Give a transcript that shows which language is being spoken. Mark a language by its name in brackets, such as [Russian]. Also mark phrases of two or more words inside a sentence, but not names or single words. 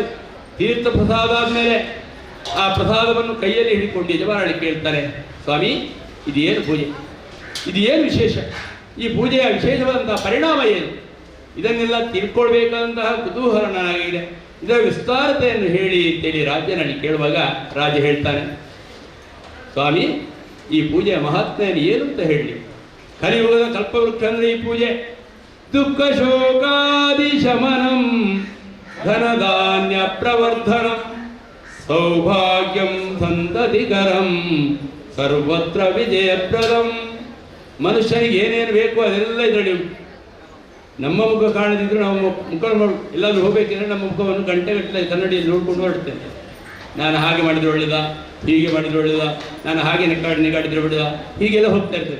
[Kannada] ತೀರ್ಥ ಪ್ರಸಾದ ಆದಮೇಲೆ ಆ ಪ್ರಸಾದವನ್ನು ಕೈಯಲ್ಲಿ ಹಿಡಿಕೊಂಡು ಯಜಮಾನಳಿ ಕೇಳ್ತಾರೆ, ಸ್ವಾಮಿ ಇದೇನು ಪೂಜೆ, ಇದು ಏನು ವಿಶೇಷ, ಈ ಪೂಜೆಯ ವಿಶೇಷವಾದಂತಹ ಪರಿಣಾಮ ಏನು, ಇದನ್ನೆಲ್ಲ ತಿಳ್ಕೊಳ್ಬೇಕಾದಂತಹ ಕುತೂಹಲ ನನಗಿದೆ, ಇದರ ವಿಸ್ತಾರತೆಯನ್ನು ಹೇಳಿ ಅಂತೇಳಿ ರಾಜನಲ್ಲಿ ಕೇಳುವಾಗ ರಾಜ ಹೇಳ್ತಾನೆ, ಸ್ವಾಮಿ ಈ ಪೂಜೆಯ ಮಹಾತ್ಮೆಯನ್ನು ಏನು ಅಂತ ಹೇಳಿ. ಕಲಿಯುಗದ ಕಲ್ಪವೃಕ್ಷ ಅಂದರೆ ಈ ಪೂಜೆ. [Sanskrit] ದುಃಖ ಶೋಕಾದಿ ಶಮನಂ ಧನಧಾನ್ಯ ಪ್ರವರ್ಧನಂ ಸೌಭಾಗ್ಯಂ ಸಂತತಿಕರಂ ಸರ್ವತ್ರ ವಿಜಯಪ್ರದಂ. [Kannada] ಮನುಷ್ಯನಿಗೆ ಏನೇನು ಬೇಕೋ ಅದೆಲ್ಲ ಇದರಲ್ಲಿ ಉಂಟು. ನಮ್ಮ ಮುಖ ಕಾಣದಿದ್ರು ನಾವು ಮುಖ ಎಲ್ಲಾದ್ರೂ ಹೋಗ್ಬೇಕಿದ್ರೆ ನಮ್ಮ ಮುಖವನ್ನು ಗಂಟೆಗಟ್ಟಲೆ ಕನ್ನಡಿಯಲ್ಲಿ ನೋಡ್ಕೊಂಡು ಹೊರಡ್ತೇನೆ. ನಾನು ಹಾಗೆ ಮಾಡಿದ್ರೆ ಒಳ್ಳೆದ, ಹೀಗೆ ಮಾಡಿದ್ರೆ ಒಳ್ಳೆದ, ನಾನು ಹಾಗೆ ನೆಗಾಡಿದ್ರೆ ಒಳ್ಳೆದ, ಹೀಗೆಲ್ಲ ಹೋಗ್ತಾ ಇರ್ತೇನೆ.